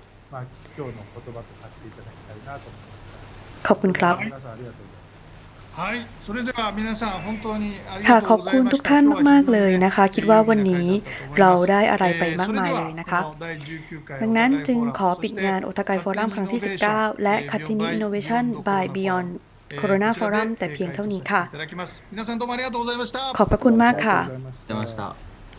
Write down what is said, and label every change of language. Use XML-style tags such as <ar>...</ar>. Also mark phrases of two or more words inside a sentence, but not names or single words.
<th>ขอบคุณครับค่ะขอบคุณทุกท่านมากๆเลยนะคะคิดว่าวันนี้เราได้อะไรไปมากมายเลยนะคะดังนั้นจึงขอปิดงานโอทากายฟอรัมครั้งที่19และ Continue Innovation by Beyond โคโรนาฟอรัมแต่เพียงเท่านี้ค่ะ</th> <ja>皆さんどうもありがとうございました。</ja> <th>ขอบพระคุณมากค่ะ</th> <ja>出ました。</ja>